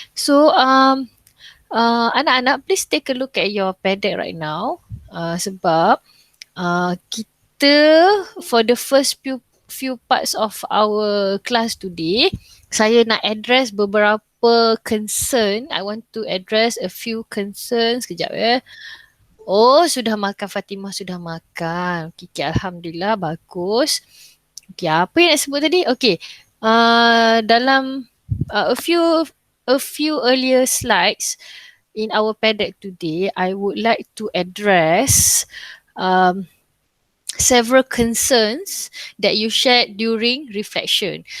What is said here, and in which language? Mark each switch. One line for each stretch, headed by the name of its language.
English: So,
Malay: anak-anak,
English: please take a look at your paddock right now.
Malay: Sebab kita
English: for the first few parts of our class today,
Malay: saya nak
English: address
Malay: beberapa
English: concern. I want to address a few concerns.
Malay: Sekejap ya. Oh, sudah makan, Fatimah sudah makan. Okay, Alhamdulillah, bagus. Okay, apa yang nak sebut tadi?
English: Okay,
Malay: dalam
English: a few earlier slides in our paddock today, I would like to address several concerns that you shared during reflection.